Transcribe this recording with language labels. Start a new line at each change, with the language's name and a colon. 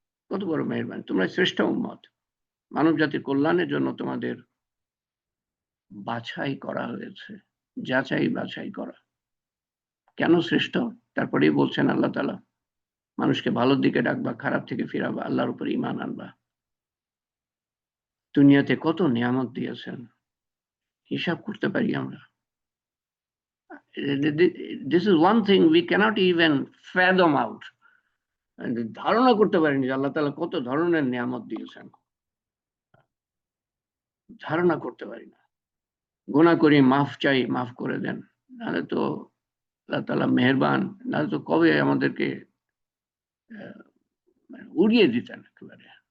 Bangla: কত বড় মেহেরবানি, তোমরা শ্রেষ্ঠ উম্মত, মানব জাতির কল্যাণের জন্য তোমাদের বাছাই করা হয়েছে, যাচাই বাছাই করা। কেন শ্রেষ্ঠ? তারপরেই বলছেন আল্লাহ তাআলা, মানুষকে ভালোর দিকে ডাকবা, খারাপ থেকে ফিরাবা, আল্লাহর উপর ঈমান আনবা। দুনিয়াতে কত নিয়ামত দিয়েছেন, হিসাব করতে পারি আমরা?
English: This is one thing we cannot even fathom out.
Bangla: ধারণা করতে পারিনি যে আল্লাহ তাআলা কত ধরনের নিয়ামত দিয়েছেন, ধারণা করতে পারি না। গুনাহ করি, মাফ চাই, মাফ করে দেন, নাহলে তো আল্লাহ তাআলা মেহেরবান, নাহলে তো কবে আমাদেরকে উড়িয়ে দিতেন একেবারে।